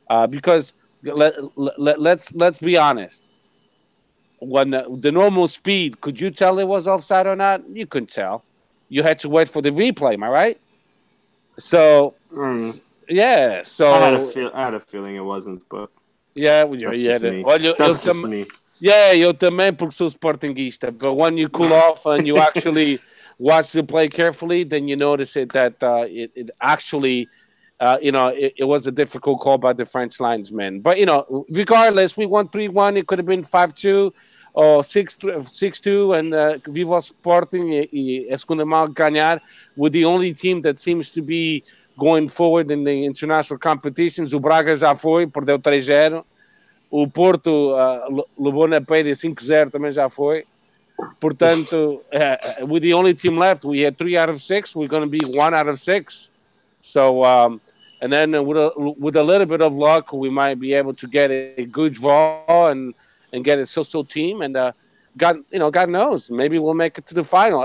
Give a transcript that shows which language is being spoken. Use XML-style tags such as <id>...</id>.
<en>Because let's be honest, when the normal speed, could you tell it was offside or not? You couldn't tell. You had to wait for the replay, am I right? So yeah, so I had a feeling it wasn't, but yeah, that's just me. That's just me.</en> <pt>Yeah, eu também porque sou Sportingista.</pt> <en>But when you cool off and you actually watch the play carefully, then you notice that it actually, it was a difficult call by the French linesman. But regardless, we won 3-1. It could have been 5-2 or 6-2, and Viva Sporting</en> <pt>e a segunda mão ganhar</pt> <en>with the only team that seems to be going forward in the international competitions.</en> <pt>O Braga já foi, perdeu 3-0. O Porto levou na peida 5-0, também já foi.</pt> <en>Portanto, with the only team left, we had 3 out of 6. We're going to be 1 out of 6. So, and then with a little bit of luck, we might be able to get a good draw and get a so-so team. And God knows, maybe we'll make it to the final.</en>